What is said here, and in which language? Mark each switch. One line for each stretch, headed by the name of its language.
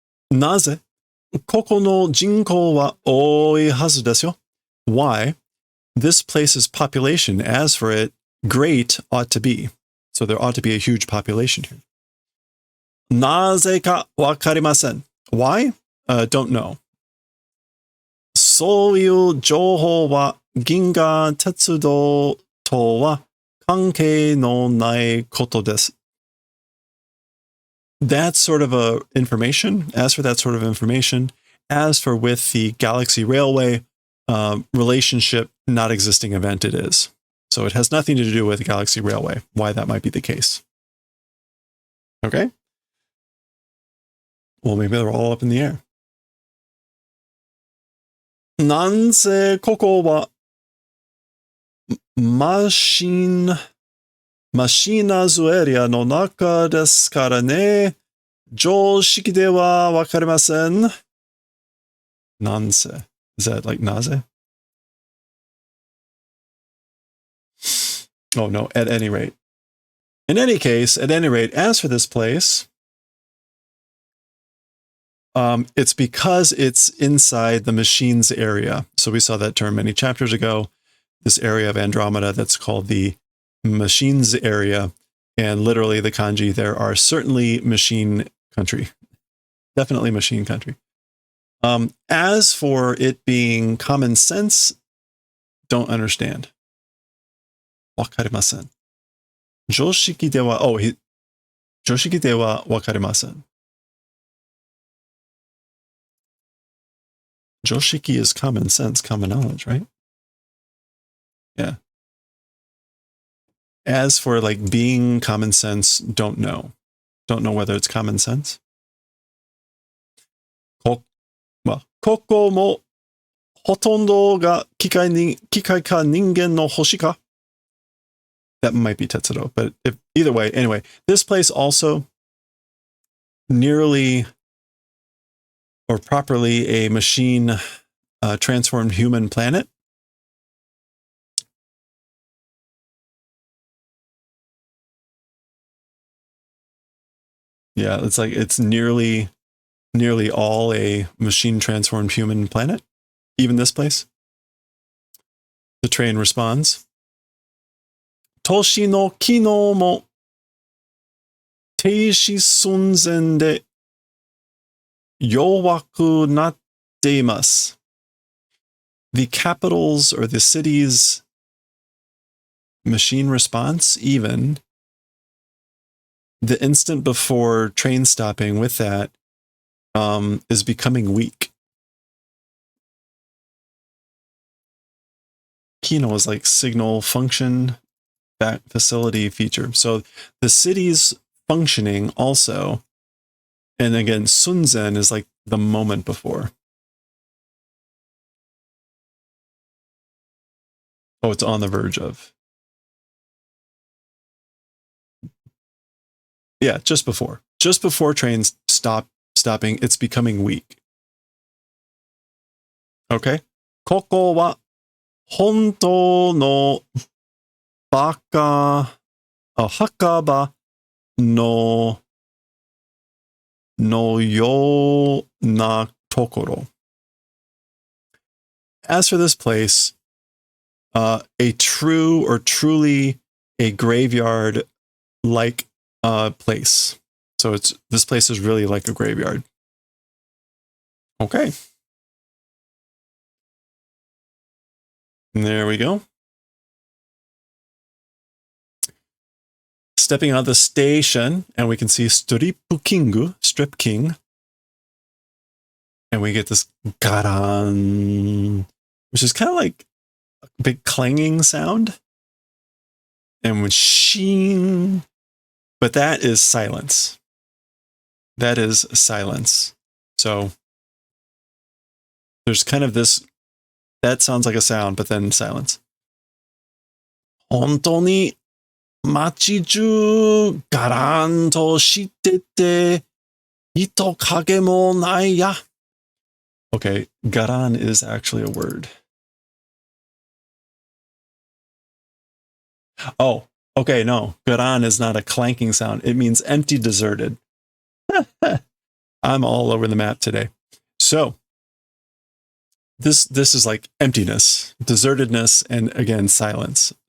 Japanese: なぜここの人口は多いはずですよ?
English: Why? This place's population, as for it, great ought to be. So there ought to be a huge population here.
Japanese: なぜかわかりません.
English: Why? Don't know.
Japanese: そういう情報は銀河鉄道とは関係のないことです.
English: That's sort of a information. As for that sort of information, as for with the Galaxy Railway relationship, not existing event it is. So it has nothing to do with the Galaxy Railway, why that might be the case. Okay? Well, maybe they're all up in the air.
Japanese: なんせここはマシナズエリアの中ですからね。常識ではわかりません。なんせ.
English: Is that like なぜ? Oh no, at any rate. In any case, at any rate, as for this place, it's because it's inside the machines area. So we saw that term many chapters ago, this area of Andromeda that's called the machines area. And literally the kanji, there are certainly machine country. Definitely machine country. As for it being common sense, don't understand.
Japanese: わかりません. 常識ではわかりません.
English: 常識 is common sense, common knowledge, right? Yeah. As for like being common sense, don't know. Don't know whether it's common sense.
Japanese: ここもほとんどが機械か人間の星か?
English: That might be Tetsudo, but either way, anyway, this place also nearly or properly a machine transformed human planet. Yeah, it's like it's nearly all a machine transformed human planet. Even this place. The train responds.
Japanese: 都市の機能も停止寸前で弱くなっています.
English: The capital's or the city's machine response, even the instant before train stopping with that, is becoming weak. Kino is like signal function back facility feature. So the city's functioning also, and again, sunzen is like the moment before. Oh, it's on the verge of. Yeah, just before. Just before trains stopping, it's becoming weak. Okay?
Japanese: ここは本当の墓場のようなところ.
English: As for this place, a true or truly a graveyard like place. So this place is really like a graveyard. Okay. And there we go. Stepping out of the station, and we can see Strip King. And we get this garan, which is kind of like a big clanging sound. And with sheen, but that is silence. That is silence. So there's kind of this, that sounds like a sound, but then silence.
Japanese: 本当に街中ガランとしてて人影もないや.
English: Okay, garan is actually a word. Oh, Okay, no. Garan is not a clanking sound. It means empty, deserted. I'm all over the map today. So this is like emptiness, desertedness, and again, silence.